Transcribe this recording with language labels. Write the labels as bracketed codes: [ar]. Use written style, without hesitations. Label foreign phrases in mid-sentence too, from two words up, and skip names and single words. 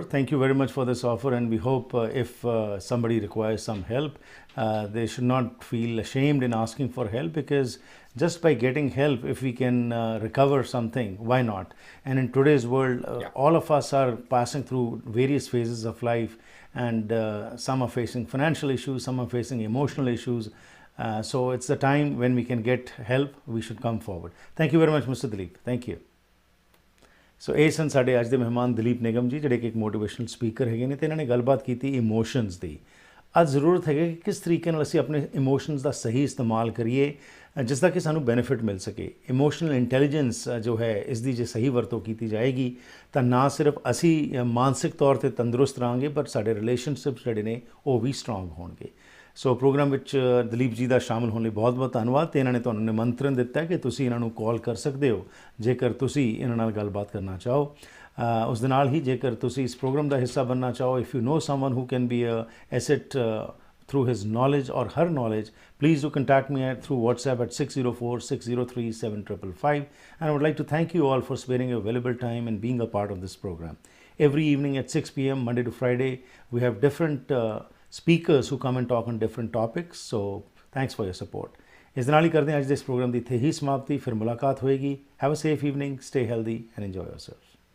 [en] Thank you very much for this offer, and we hope if somebody requires some help, they should not feel ashamed in asking for help, because just by getting help, if we can recover something, why not? And in today's world, Yeah. all of us are passing through various phases of life, and some are facing financial issues, some are facing emotional issues. So it's the time when we can get help, we should come forward. Thank you very much, Mr. Dileep. Thank you. [pa] ਸੋ ਇਹ ਸਨ ਸਾਡੇ ਅੱਜ ਦੇ ਮਹਿਮਾਨ ਦਲੀਪ ਨਿਗਮ ਜੀ, ਜਿਹੜੇ ਕਿ ਇੱਕ [en] motivational speaker [pa] ਹੈਗੇ ਨੇ, ਤੇ ਇਹਨਾਂ ਨੇ ਗੱਲਬਾਤ ਕੀਤੀ ਇਮੋਸ਼ਨਸ ਦੀ। ਅੱਜ ਜ਼ਰੂਰਤ ਹੈਗਾ ਕਿ ਕਿਸ ਤਰੀਕੇ ਨਾਲ ਅਸੀਂ ਆਪਣੇ ਇਮੋਸ਼ਨਸ ਦਾ ਸਹੀ ਇਸਤੇਮਾਲ ਕਰੀਏ, ਜਿਸ ਦਾ ਕਿ ਸਾਨੂੰ ਬੈਨੀਫਿਟ ਮਿਲ ਸਕੇ। [en] emotional intelligence [pa] ਜੋ ਹੈ, ਇਸ ਦੀ ਜੇ ਸਹੀ ਵਰਤੋਂ ਕੀਤੀ ਜਾਏਗੀ ਤਾਂ ਨਾ ਸਿਰਫ ਅਸੀਂ ਮਾਨਸਿਕ ਤੌਰ 'ਤੇ ਤੰਦਰੁਸਤ ਰਹਾਂਗੇ, ਪਰ ਸਾਡੇ ਰਿਲੇਸ਼ਨਸ਼ਿਪਸ ਜਿਹੜੇ ਨੇ ਉਹ ਵੀ ਸਟਰੋਂਗ ਹੋਣਗੇ। ਸੋ ਪ੍ਰੋਗਰਾਮ ਵਿੱਚ ਦਲੀਪ ਜੀ ਦਾ ਸ਼ਾਮਲ ਹੋਣ ਲਈ ਬਹੁਤ ਬਹੁਤ ਧੰਨਵਾਦ। ਤੇ ਇਹਨਾਂ ਨੇ ਤੁਹਾਨੂੰ ਨਿਮੰਤਰਣ ਦਿੱਤਾ ਕਿ ਤੁਸੀਂ ਇਹਨਾਂ ਨੂੰ ਕਾਲ ਕਰ ਸਕਦੇ ਹੋ ਜੇਕਰ ਤੁਸੀਂ ਇਹਨਾਂ ਨਾਲ ਗੱਲਬਾਤ ਕਰਨਾ ਚਾਹੋ। ਉਸ ਦੇ ਨਾਲ ਹੀ ਜੇਕਰ ਤੁਸੀਂ ਇਸ ਪ੍ਰੋਗਰਾਮ ਦਾ ਹਿੱਸਾ ਬਣਨਾ ਚਾਹੋ, [en] if you know someone who can be a asset through his knowledge or her knowledge, please do contact me through WhatsApp at 604-603-7555. And I would like to thank you all for sparing your valuable time and being a part of this program. Every evening at 6 p.m. Monday to Friday, we have different speakers who come and talk on different topics. So thanks for your support. [pa] ਇਸ ਦੇ ਨਾਲ ਹੀ ਕਰਦੇ ਹਾਂ ਅੱਜ ਦੇ ਇਸ ਪ੍ਰੋਗਰਾਮ ਦੀ ਇੱਥੇ ਹੀ ਸਮਾਪਤੀ। ਫਿਰ ਮੁਲਾਕਾਤ ਹੋਏਗੀ। [en] Have a safe evening, stay healthy and enjoy yourself.